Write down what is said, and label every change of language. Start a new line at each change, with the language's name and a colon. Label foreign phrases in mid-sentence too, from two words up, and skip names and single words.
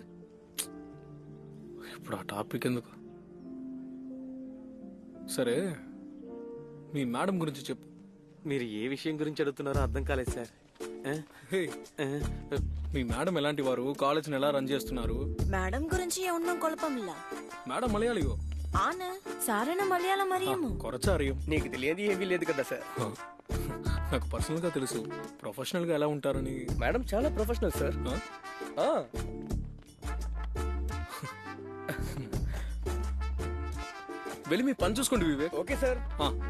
Telugu: ఇప్పుడు ఆ టాపిక్ ఎందుకు? సరే, మీ మేడం గురించి చెప్పు. మీరు ఏ విషయం గురించి అడుగుతున్నారో అర్థం కాలేదు సార్. హే, మీ మేడం ఎలాంటి వారు, కాలేజ్ని ఎలా రన్ చేస్తున్నారు? మేడం గురించి
Malayalam: ഒന്നും കുഴപ്പമില്ല.
Telugu: మేడం మలయాళియో?
Malayalam: ആണ് സാറിന് മലയാളം അറിയാമോ? కొరచా അറിയും.
Telugu: నీకు తెలియదు ఏమీ లేదు కదా సార్. నాకు పర్సనల్ గా తెలుసు. ప్రొఫెషనల్ గా ఎలా ఉంటారని. మేడం చాలా ప్రొఫెషనల్ సార్. ఆ, వెళ్ళి మీ పని చూసుకోండి వివేక్.